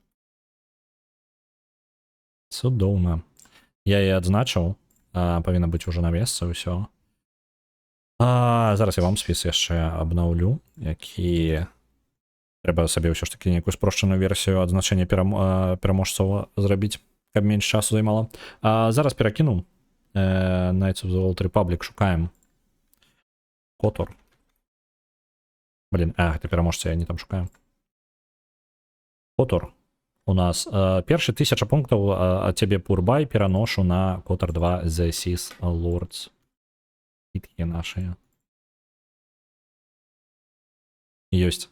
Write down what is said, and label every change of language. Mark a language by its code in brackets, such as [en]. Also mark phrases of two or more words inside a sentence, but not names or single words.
[be] Цудоўна. Я яе адзначыў. Павінна быць ужо на месцы ўсё. Зараз я вам спіс яшчэ абнаўлю, які трэба сабе ўсё ж такі нейкую спрошчаную версію адзначэння пераможцаў зрабіць, каб менш часу займала. Зараз перакіну. Knights of the Old Republic шукаем. Котор. Блин, гэта пераможца, я не там шукаем. Котор. У нас першы 1000 пунктаў ад цябе Пурбай пераношу на Котор 2 The Sith Lords. Іткі нашыя. Ёсць.